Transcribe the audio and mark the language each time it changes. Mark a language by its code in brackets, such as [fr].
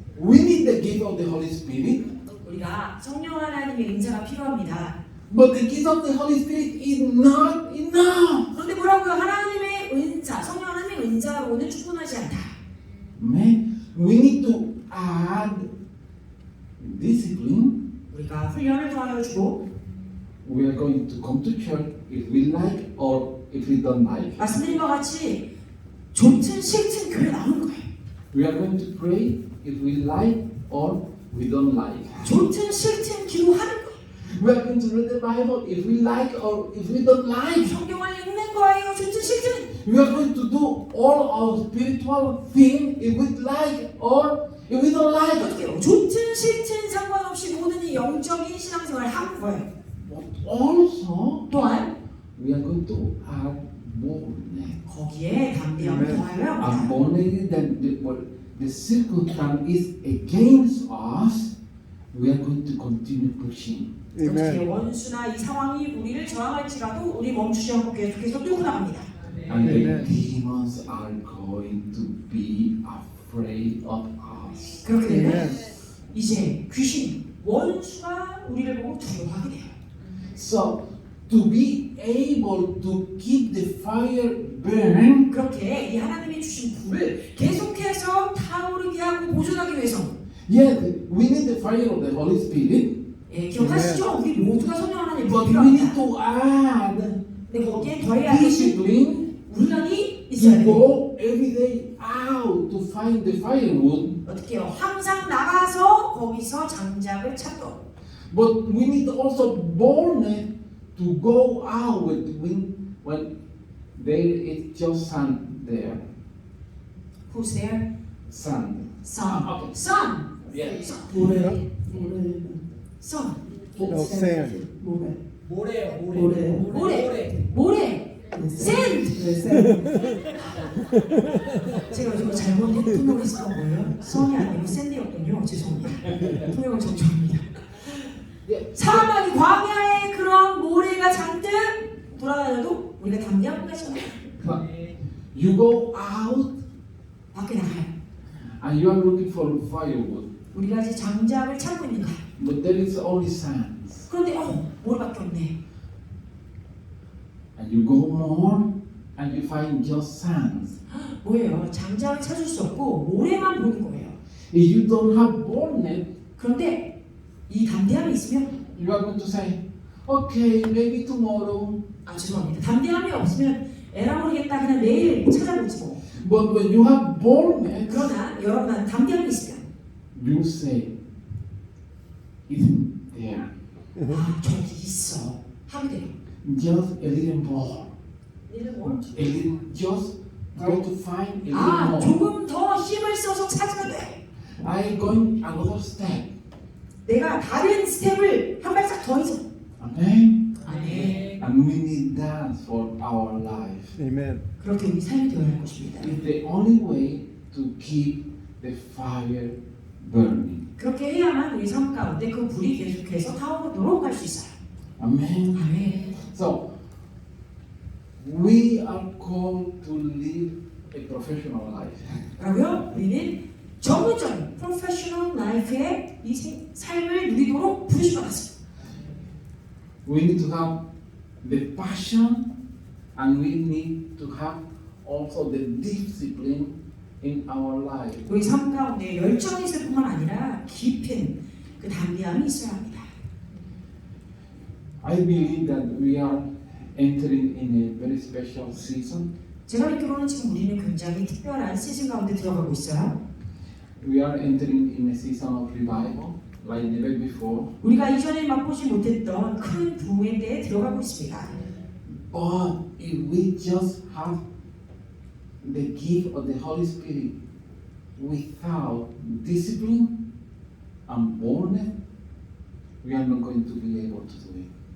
[en] we need the gift of the Holy Spirit, [ko] 우리가 성령 하나님의 은사가 필요합니다. [en] but the gift of the Holy Spirit is not enough. [ko] 그런데 뭐라고요? 하나님의 은사, 성령 하나님의 은사로는 충분하지 않다. [en] Man, we need to add discipline. [ko] 우리가 훈련을 더하여주고 [en] We are going to come to church if we like or if we don't like. [ko] 말씀드린 것 같이 좋든 싫든 교회 나오는 거예요. [en] We are going to pray if we like or we don't like. [ko] 좋든 싫든 기도하는 거예요. [en] We are going to read the Bible if we like or if we don't like. [ko] 성경을 읽는 거예요. 좋든 싫든. [en] We are going to do all our spiritual thing if we like or if we don't like. [ko] 어떻게요? 좋든 싫든 상관없이 모든 이 영적인 신앙생활을 하는 거예요. [en] But also, [ko] 또한 [en] we are going to add boldness. [ko] 거기에 담대함을 더하여야 [en] And [ko] 합니다. [en] boldness that the circumstance is against us, we are going to continue pushing. [ko] 어떻게 원수나 이 상황이 우리를 저항할지라도 우리 멈추지 않고 계속해서 뚫고 나갑니다. [en] And the demons are going to be afraid of us. [ko] 그렇게 되면 이제 귀신, 원수가 우리를 보고 두려워하게 돼요. [en] So, to be able to keep the fire burn, [ko] 그렇게 이 하나님이 주신 불을 계속해서 타오르게 하고 보존하기 위해서 [en] yes, we need the fire of the Holy Spirit, [ko] 예, 기억하시죠? 우리 모두가 성령 하나님 [en] but we need [ko] 필요합니다. [en] to add [ko] 근데 거기에 더해야 되는 [en] discipline [ko] 훈련이 있어야 돼요. [en] go every day out to find the firewood. [ko] 어떻게 해요? 항상 나가서 거기서 장작을 찾고 [en] But we need also boldness to go out when there is just sand there. Who's there? Sand. Sun. Okay. Sun. Yes. Sun. [ko] 모래는 [en] Sun. No, sand. [ko] 모래. 모래요, 모래. 모래. 모래. Sand. 네, 샌드. 제가 요즘 잘못 통역했었던 거예요. 선이 아니고 샌드였군요. 죄송합니다. 통역을 정정합니다. 사막이 광야에 그런 모래가 잔뜩 돌아다녀도 우리가 담대한 것까지 [en] You go out [ko] 밖에 나가요. [en] and you are looking for firewood, [ko] 우리가 이제 장작을 찾고 있는 거야. [en] but there is only sand. [ko] 그런데 모래밖에 없네. [en] And you go more and you find just sand. [ko] 뭐예요? 장작을 찾을 수 없고 모래만 보는 거예요. [en] If you don't have boldness, [ko] 그런데 이 담대함이 있으면 [en] you are going to say, okay, maybe tomorrow. [ko] 죄송합니다. 담대함이 없으면 에라 모르겠다 그냥 내일 찾아보지 뭐. [en] But when you have boldness, [ko] 그러나 여러분 담대함이 있으면 [en] you say, it's there. [ko] 저기 있어 하게 돼요. [en] Just a little more. [ko] 얘는 뭘? [en] A little, just try to find a little more. [ko] 조금 더 힘을 써서 찾으면 돼. [en] I'm going another step. [ko] 내가 다른 스텝을 한 발짝 더 해서. [en] Amen. [ko] 아멘. [en] And we need that for our life. Amen. [ko] 그렇게 우리 삶이 되어야 할 것입니다. [en] It's the only way to keep the fire burning. [ko] 그렇게 해야만 우리 삶 가운데 그 불이 계속해서 타오르도록 할 수 있어요. [en] Amen. [ko] 아멘. [en] So, we are called to live a professional life. [ko] 그러고요, 우리는 전문적인 프로페셔널 라이프의 이 삶을 누리도록 부르심 받았습니다. [en] We need to have the passion and we need to have also the discipline in our life. [ko] 우리 삶 가운데 열정이 있을 뿐만 아니라 깊은 그 담대함이 있어야 합니다. [en] I believe that we are entering in a very special season. [ko] 제가 믿기로는 지금 우리는 굉장히 특별한 시즌 가운데 들어가고 있어요. [en] We are entering in a season of revival like never before. [ko] 우리가 이전에 맛보지 못했던 큰 부흥에 대해 들어가고 있습니다. [en] But if we just have the gift of the Holy Spirit without discipline and boldness, we are not going to be able to do it.